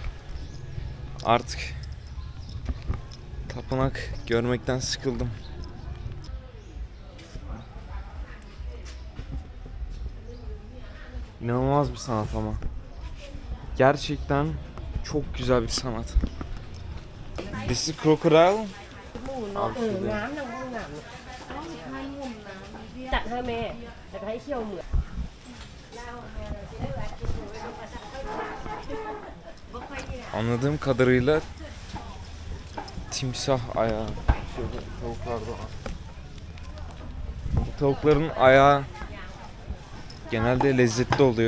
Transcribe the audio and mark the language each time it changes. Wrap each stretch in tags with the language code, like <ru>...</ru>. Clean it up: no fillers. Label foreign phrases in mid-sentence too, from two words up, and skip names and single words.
<tr>Artık tapınak görmekten sıkıldım. İnanılmaz bir sanat ama. Gerçekten çok güzel bir sanat.</tr> <en>This is crocodile.</en> <tr>Abi şurada. ngám đâu không ngám chặn hai mẹ để thấy chiều mượn Anladığım kadarıyla timsah ayağı. Şöyle tavuklar da var. Bu tavukların ayağı genelde lezzetli oluyor.</tr>